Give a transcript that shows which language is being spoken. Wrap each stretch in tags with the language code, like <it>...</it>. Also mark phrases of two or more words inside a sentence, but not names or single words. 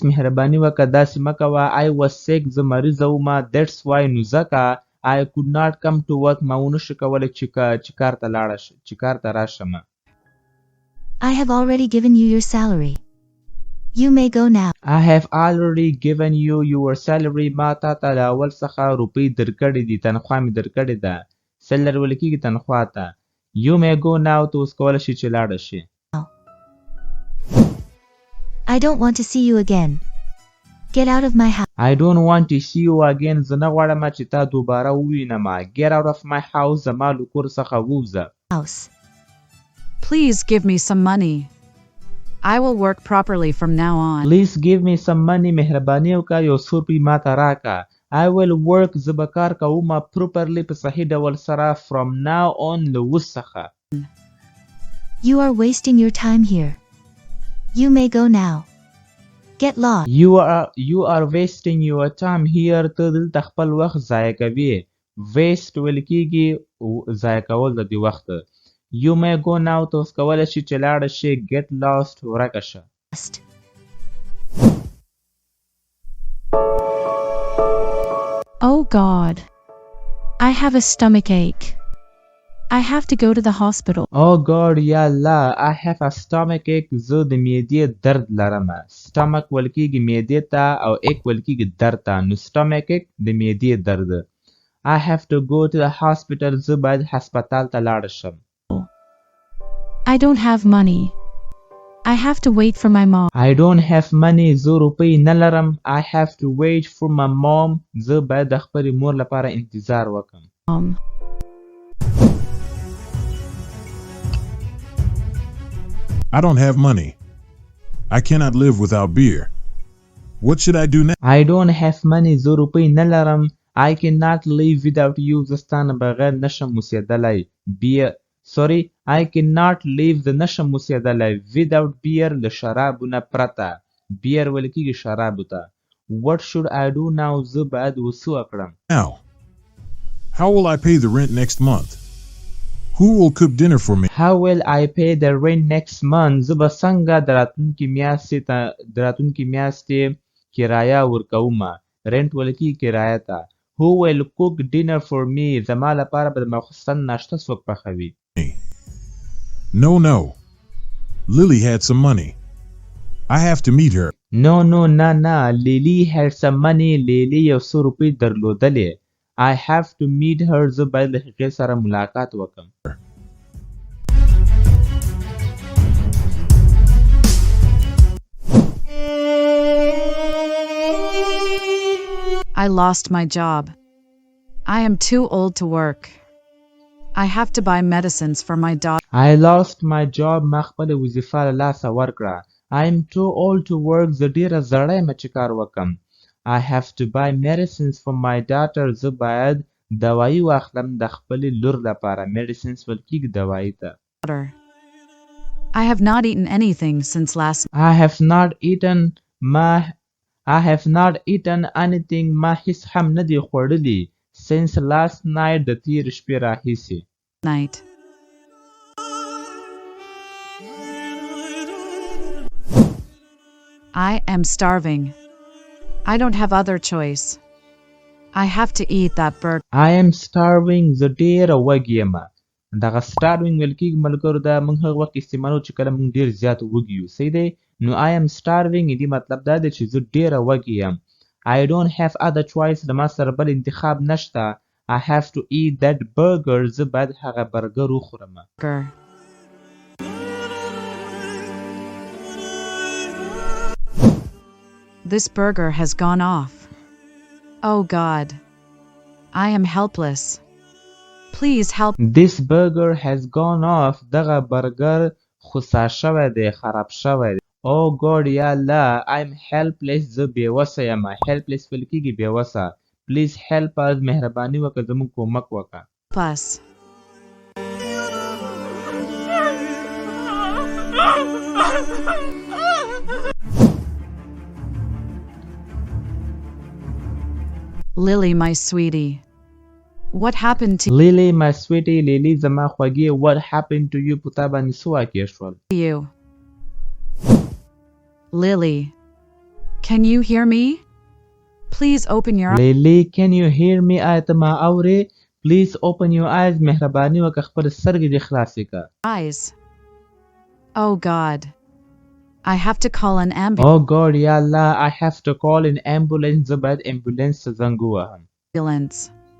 <ps>مهرباني وکړه داسې مه کوه.</ps> <en>I was sick.</en> <ps>زه مریضه وم.</ps> <en>That's why</en> <ps>نو ځکه</ps> <en>I could not come to work.</en> <ps>ما ونشو کولی چې کار ته راشم.</ps> <en>I have already given you your salary. You may go now. I have already given you your salary.</en> <ps>ما تا ته له اول څخه روپۍ درکړې دي. تنخوا مې درکړې ده. Salary ویل کیږي تنخوا ته.</ps> <en>You may go now.</en> <ps>ته اوس کولی شې چې لاړه شې.</ps> <en>I don't want to see you again. Get out of my house. I don't want to see you again.</en> <ps>زه نه غواړم چې تا دوباره ووینم.</ps> <en>Get out of my house.</en> <ps>زما له کور څخه ووځه.</ps> <en>Please give me some money. I will work properly from now on. Please give me some money.</en> <ps>مهرباني وکړه یو څو روپۍ ما ته راکړه.</ps> <en>I will work.</en> <ps>زه به کار کوم properly په صحیح ډول سره</ps> <en>from now on</en> <ps>له اوس څخه.</ps> <en>You are wasting your time here. You may go now. Get lost. You are wasting your time here.</en> <ps>ته دلته خپل وخت ضایع کوي. Waste ویل کیږي ضایع کول د دې وخت.</ps> <en>You may go now.</en> <ps>ته اوس کولی شې چې لاړه شې.</ps> <en>Get lost.</en> <ps>ورکه شه.</ps> <en>Oh God. I have a stomachache. I have to go to the hospital. Oh God</en> <ar>یا الله</ar> <en>I have a stomach ache</en> <ps>زه د معدې درد لرم. stomach ویل کېږي معدې ته او ache ویل کېږي درد ته. نو</ps> <en>stomach ache</en> <ps>د معدې درد.</ps> <en>I have to go to the hospital</en> <ps>زه باید هسپتال ته لاړ شم.</ps> <en>I don't have money. I have to wait for my mom. I don't have money</en> <ps>زه روپۍ نه لرم.</ps> <en>I have to wait for my mom</en> <ps>زه باید د خپلې مور لپاره انتظار وکړم.</ps> <en>I don't have money. I cannot live without beer. What should I do now? I don't have money</en> <ps>زه روپۍ نه لرم.</ps> <en>I cannot live without you</en> <ps>زه ستا نه بغیر نشم اوسېدلی.</ps> <en>Sorry, I cannot live</en> <ps>زه نشم اوسېدلی</ps> <en>without beer</en> <ps>له شرابو نه پرته. beer ویل کېږي شرابو ته.</ps> <en>What should I do now</en> <ps>زه باید اوس وکړم.</ps> <en>Now, how will I pay the rent next month? Who will cook dinner for me? How will I pay the rent next month</en> <ps>زه به څنګه د راتلونکې میاشتې کرایه ورکوم. rent ویل کېږي کرایه ته.</ps> <en>Who will cook dinner for me</en> <ps>زما لپاره به د ماخوستن ناشته څوک پخوي.</ps> <en>No. Lily had some money. I have to meet her.</en> <ps>No, نه.</ps> <en>Lily had some money.</en> <ps>Lily یو څو روپۍ درلودلې.</ps> <en>I have to meet her</en> <ps>زه باید له هغې سره ملاقات وکړم.</ps> <en>I lost my job. I am too old to work. I have to buy medicines for my daughter. I lost my job</en> <ps>ما خپله وظیفه له لاسه ورکړه.</ps> <en>I am too old to work</en> <ps>زه ډېره زړی یم چې کار وکړم.</ps> <en>I have to buy medicines for my daughter</en> <ps>زه باید دوایي واخلم د خپلې لور لپاره. medicines ویل کېږي دوایي ته.</ps> <en>I have not eaten anything since last night. I have not eaten anything</en> <ps>ما هیڅ هم نه دي خوړلي</ps> <en>since last night</en> <ps>د تېرې شپې راهیسې.</ps> <en>I am starving. I don't have other choice. I have to eat that burger.</en> <ps>I am starving زه ډېره وږې یم. دغه starving ویل کېږي ملګرو دا موږ هغه وخت استعمالو چې کله موږ ډېر زیات وږي یو. صحیح دی؟ نو</ps> <en>I am starving</en> <ps>دې مطلب دا دی چې زه ډېره وږې یم.</ps> <en>I don't have other choice</en> <ps>د ما سره بل انتخاب نشته.</ps> <en>I have to eat that burger</en> <ps>زه باید هغه برګر وخورم.</ps> <en>This burger has gone off. Oh God. I am helpless. Please help. This burger has gone off.</en> <ps>دغه برګر خسا شوی دی خراب شوی دی.</ps> <en>Oh God</en> <ar>یا الله</ar> <en>I'm helpless</en> <ps>زه بېوسه یم. helpless ویل کېږي بېوسه.</ps> <en>Please help us</en> <ps>مهرباني وکړه زموږ کومک وکړه.</ps> <en>Plus. Lily my sweetie. What happened to Lily my sweetie</en> <ps>Lily زما خوږې</ps> <en>what happened to you</en> <ps>په تا باندې څه واقع شول.</ps> <en>you? Lily. Can you hear me? Please open your eyes. Lily can you hear me</en> <ps>آیا ته ما اورې.</ps> <en>Please open your eyes</en> <ps>مهرباني وکړه خپل سترګې دې خلاصې کړه.</ps> <en>Oh God. I have to call an ambulance. Oh God</en> <ar>یا الله</ar> <en>I have to call an ambulance</en> <ps>زه باید ambulance ته زنګ ووهم.</ps> <en>Ambulance.</en>